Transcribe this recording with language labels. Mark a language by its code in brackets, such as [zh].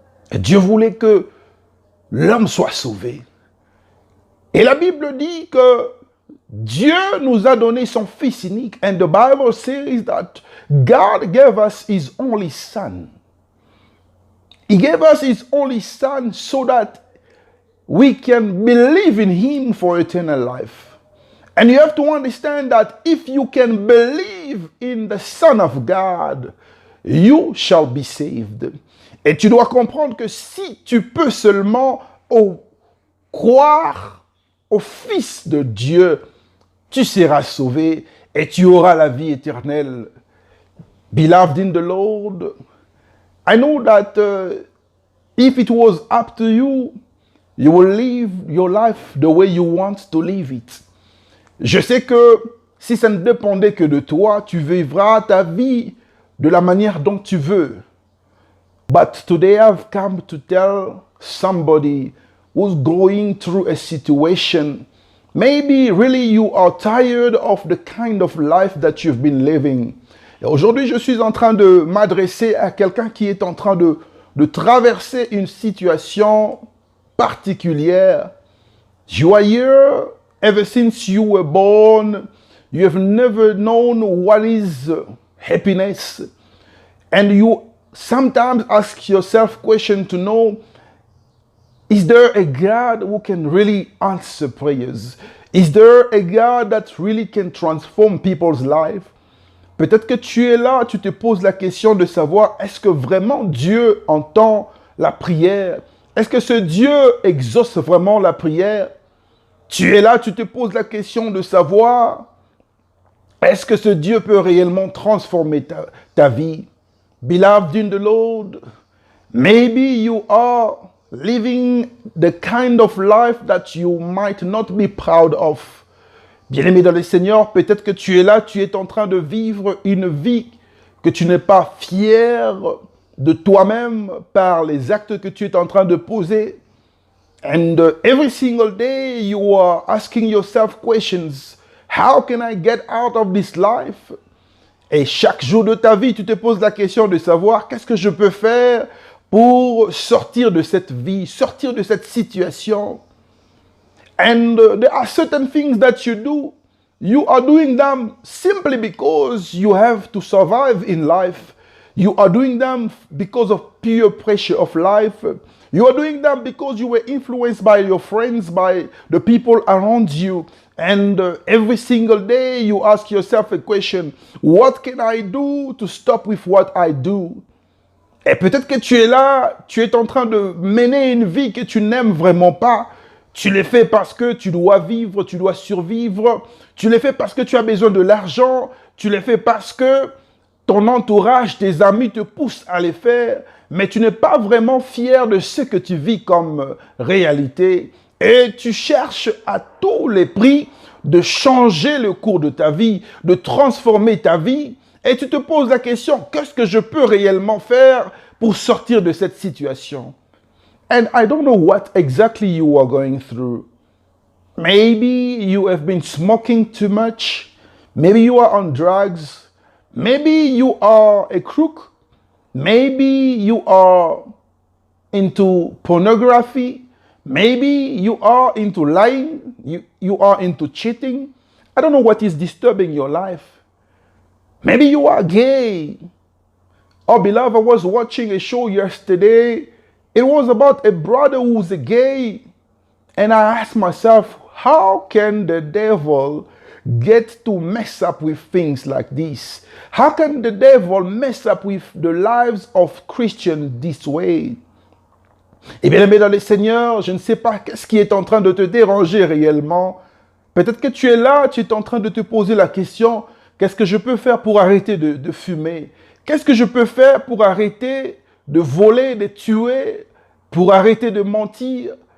[fr] Et Dieu voulait que l'homme soit sauvé. Et la Bible dit que Dieu nous a donné son Fils unique. [en] And the Bible says that God gave us His only Son. He gave us His only Son so that we can believe in Him for eternal life. And you have to understand that if you can believe in the Son of God, you shall be saved. [fr] Et tu dois comprendre que si tu peux seulement croire au Fils de Dieu, tu seras sauvé et tu auras la vie éternelle. [en] Beloved in the Lord, I know that if it was up to you, you will live your life the way you want to live it. [fr] Je sais que si ça ne dépendait que de toi, tu vivras ta vie de la manière dont tu veux. [en] But today I've come to tell somebody who's going through a situation. Maybe really you are tired of the kind of life that you've been living. [fr] Et aujourd'hui, je suis en train de m'adresser à quelqu'un qui est en train de traverser une situation particulière. [en] You are here ever since you were born. You have never known what is happiness. And you sometimes ask yourself questions to know, is there a God who can really answer prayers? Is there a God that really can transform people's lives? [fr] Peut-être que tu es là, tu te poses la question de savoir, est-ce que vraiment Dieu entend la prière? Est-ce que ce Dieu exauce vraiment la prière? Tu es là, tu te poses la question de savoir, est-ce que ce Dieu peut réellement transformer ta vie? [en] Beloved in the Lord, maybe you are living the kind of life that you might not be proud of. [fr] Bien-aimé dans le Seigneur, peut-être que tu es là, tu es en train de vivre une vie que tu n'es pas fier de toi-même par les actes que tu es en train de poser. [en] And every single day you are asking yourself questions. How can I get out of this life? [fr] Et chaque jour de ta vie, tu te poses la question de savoir qu'est-ce que je peux faire pour sortir de cette vie, sortir de cette situation. [en] And there are certain things that you do. You are doing them simply because you have to survive in life. You are doing them because of peer pressure of life. You are doing them because you were influenced by your friends, by the people around you. And every single day you ask yourself a question, what can I do to stop with what I do? [fr] Et peut-être que tu es là, tu es en train de mener une vie que tu n'aimes vraiment pas. Tu le fais parce que tu dois vivre, tu dois survivre. Tu le fais parce que tu as besoin de l'argent. Tu le fais parce que ton entourage, tes amis te poussent à le faire. Mais tu n'es pas vraiment fier de ce que tu vis comme réalité. Et tu cherches à tous les prix de changer le cours de ta vie, de transformer ta vie. Et tu te poses la question, qu'est-ce que je peux réellement faire pour sortir de cette situation? [en] And I don't know what exactly you are going through. Maybe you have been smoking too much. Maybe you are on drugs. Maybe you are a crook. Maybe you are into pornography. Maybe you are into lying. You are into cheating. I don't know what is disturbing your life. Maybe you are gay. Oh, beloved, I was watching a show yesterday. It was about a brother who's a gay. And I asked myself, how can the devil get to mess up with things like this? How can the devil mess up with the lives of Christians this way? [fr] Eh bien, aimé dans le Seigneur, je ne sais pas qu'est-ce qui est en train de te déranger réellement. Peut-être que tu es là, tu es en train de te poser la question, qu'est-ce que je peux faire pour arrêter de fumer? Qu'est-ce que je peux faire pour arrêter de voler, de tuer, pour arrêter de mentir?